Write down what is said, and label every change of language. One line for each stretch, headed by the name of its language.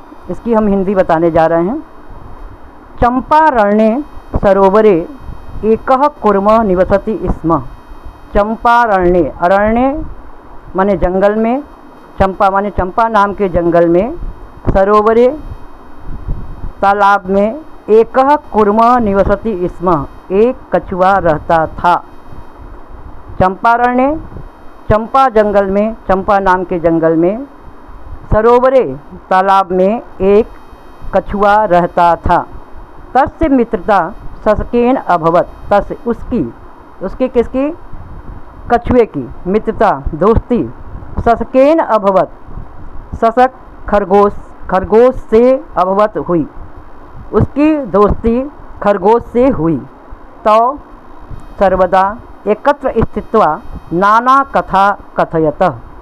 Hindi: इसकी हम हिंदी बताने जा रहे हैं।
Sanskrit: चंपारण्ये सरोवरे एकः कुर्मः निवसति स्म। चंपारण्ये,
Hindi: अरण्य माने जंगल में, चंपा माने चंपा नाम के जंगल में,
Sanskrit: सरोवरे
Hindi: तालाब में,
Sanskrit: एकः कुर्मः निवसति स्म,
Hindi: एक कछुआ रहता था। चंपारण्य, चंपा जंगल में, चंपा नाम के जंगल में,
Sanskrit: सरोवरे
Hindi: तालाब में एक कछुआ रहता था।
Sanskrit: तस्य मित्रता शशकेन अभवत। तस्य
Hindi: उसकी किसकी? कछुए की मित्रता, दोस्ती,
Sanskrit: शशकेन अभवत,
Hindi: शशक खरगोश से
Sanskrit: अभवत
Hindi: हुई, उसकी दोस्ती खरगोश से हुई।
Sanskrit: तो सर्वदा एकत्र स्थित्वा नाना कथा कथयतः।